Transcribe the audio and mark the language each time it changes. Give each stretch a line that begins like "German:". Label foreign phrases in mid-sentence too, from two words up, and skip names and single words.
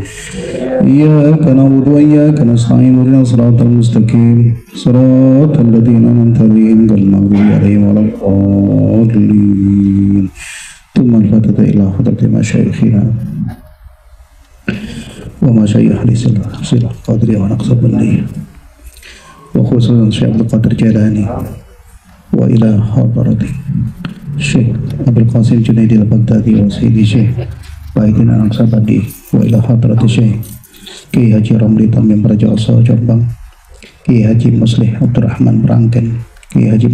Arabic: إياك نعبد وإياك نستعين اهدنا الصراط المستقيم صراط الذين أنعمت عليهم غير المغضوب عليهم ولا الضالين. ثم الفاتحة إلى حضرة مشايخنا ومشايخ السلسلة القادرية والنقشبندية وخصوصا الشيخ عبد القادر الجيلاني وإلى حضرة الشيخ عبد القاسم الجنيدي البغدادي و Sayyidi Syekh Baidin Al-Sabadi وإلى حضرة Syekh Kiai Haji Ramli Tamim Prajoso Jombang, Kiai Haji Muslih Abdurrahman Merangken, Kiai Haji